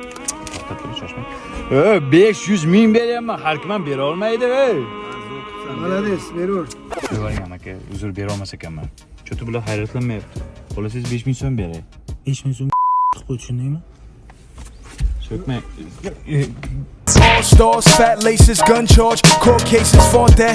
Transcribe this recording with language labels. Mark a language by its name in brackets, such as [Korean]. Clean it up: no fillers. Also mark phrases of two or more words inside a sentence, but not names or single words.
[Uzbek] 500 ming beryapman. Har kim ham bera olmaydi, ey. Malades, beraver. Qo'ying aka, uzr bera olmas ekanman. Cho'ti bular hayratlanmayapti. Xohlasangiz 5000 so'm beray. 5000 so'm qilib qo'y, tushundingmi? So'kmang. [English] All stars, fat laces, gun charge, court cases, fought that.